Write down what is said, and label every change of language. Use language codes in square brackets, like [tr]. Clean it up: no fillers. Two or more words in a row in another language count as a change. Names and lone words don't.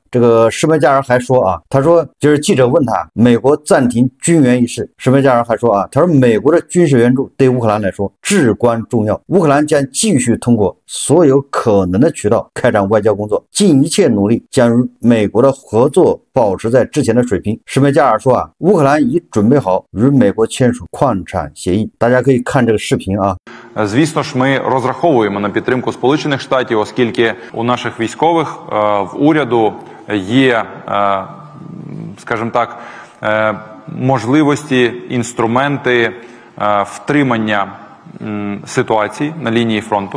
[zh] 这个施梅加尔还说他说就是记者问他美国暂停军援一事，施梅加尔还说他说美国的军事援助对乌克兰来说至关重要，乌克兰将继续通过所有可能的渠道开展外交工作，尽一切努力将与美国的合作保持在之前的水平。施梅加尔说乌克兰已准备好与美国签署矿产协议。大家可以看这个视频 [uk] Звісно ж, ми розраховуємо на підтримку Сполучених Штатів, оскільки у наших військових, в уряду є, скажімо так, можливості, інструменти втримання ситуації на лінії фронту.